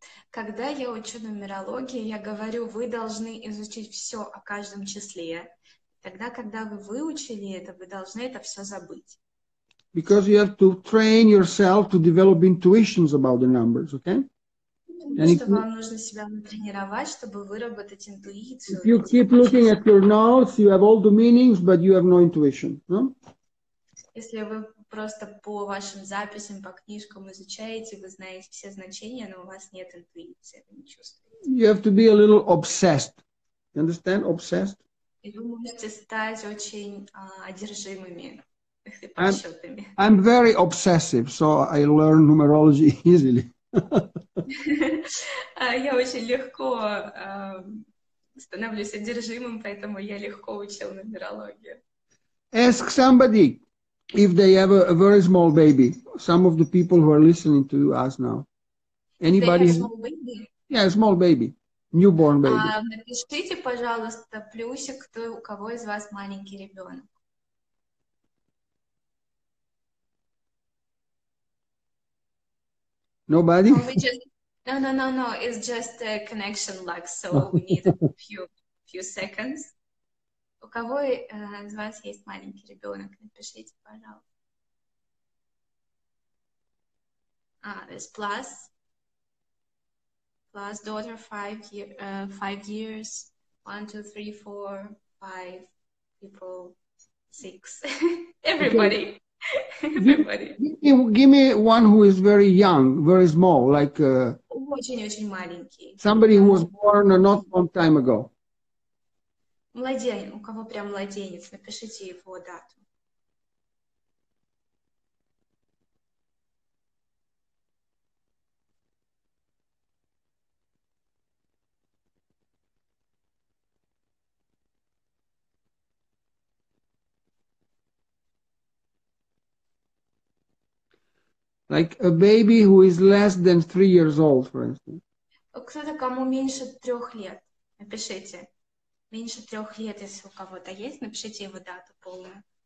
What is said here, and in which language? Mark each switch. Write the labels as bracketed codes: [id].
[ru] Когда я учу нумерологию, я говорю, вы должны изучить все о каждом числе. Тогда, когда вы выучили это, вы должны это все забыть. [en] Because you have to train yourself to develop intuitions about the numbers, okay? [ru] Потому что вам нужно себя натренировать, чтобы выработать интуицию. [en] If you keep looking at your notes, you have all the meanings, but you have no intuition, no? [ru] Если вы просто по вашим записям, по книжкам изучаете, вы знаете все значения, но у вас нет интуиции, вы не чувствуете. [en] You have to be a little obsessed. You understand? Obsessed? [ru] И вы можете стать очень одержимыми подсчетами. [en] I'm very obsessive, so I learn numerology easily. [ru] Я очень легко становлюсь одержимым, поэтому я легко учил нумерологию. [en] Ask somebody if they have a very small baby. Some of the people who are listening to us now. Anybody? They have small baby? Yeah, a small baby. Newborn baby. [ru] Напишите, пожалуйста, плюсик, у кого из вас маленький ребенок. [en] Nobody? No. It's just a connection lag, so we need a few seconds. [ru] У кого из вас есть маленький ребенок? Напишите, пожалуйста. [en] There's plus daughter 5 years. 1, 2, 3, 4, 5 people, 6. Everybody. Okay. Everybody. Give me one who is very young, very small, like [ru] очень маленький. [en] Somebody who was born a not long time ago. [ru] Младенец, у кого прям младенец, напишите его дату. [en] Like a baby who is less than 3 years old, for instance. [ru] Кто-то, кому меньше 3 лет, напишите. Меньше 3 лет, если у кого-то есть, напишите его дату полную.